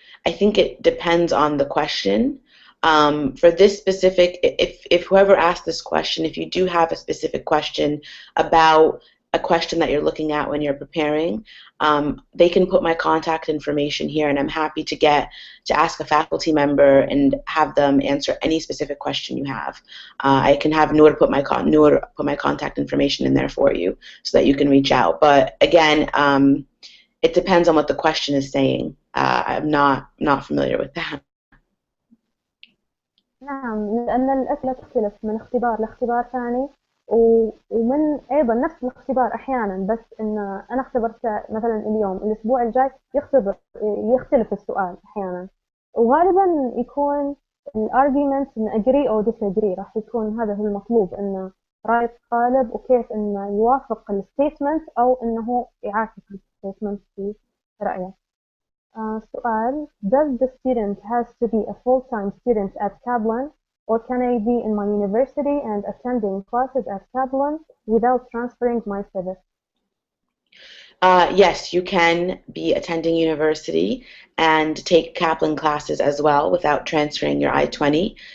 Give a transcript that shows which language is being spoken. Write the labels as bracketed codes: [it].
[en] I think it depends on the question. For this specific, if whoever asked this question, if you do have a specific question about a question that you're looking at when you're preparing, they can put my contact information here, and I'm happy to ask a faculty member and have them answer any specific question you have. I can have Noor put my contact information in there for you so that you can reach out. But again, it depends on what the question is saying. I'm not familiar with that. [ar] نعم، لأن الأسئلة تختلف من اختبار لاختبار ثاني، ومن أيضا نفس الاختبار أحيانا، بس إن أنا اختبرت مثلا اليوم، الأسبوع الجاي يختلف السؤال أحيانا، وغالبا يكون الارجيومنت إن agree أو disagree. راح يكون هذا هو المطلوب، إنه رأي الطالب وكيف إنه يوافق الستيتمنت أو إنه يعاكس الستيتمنت في رأيه. [en] سؤال: Does the student has to be a full-time student at Kaplan, or can I be in my university and attending classes at Kaplan without transferring my civic? Yes, you can be attending university and take Kaplan classes as well without transferring your I-20.